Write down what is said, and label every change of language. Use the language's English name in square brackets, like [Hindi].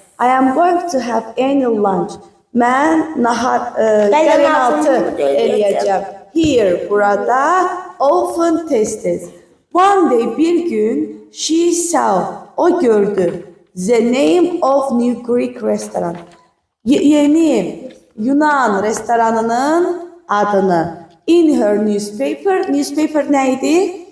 [English] I am going to have annual lunch. [Azerbaijani] Mən qərinaltı eləyəcəm. [English] Here, [Azerbaijani] burada, [English] often [Azerbaijani] tez-tez. [English] One day, [Azerbaijani] bir gün, [English] she saw, [Azerbaijani] o gördü. [English] The name of New Greek restaurant. [Azerbaijani] Yeni Yunan restoranının adını. [English] In her newspaper. Newspaper neydi?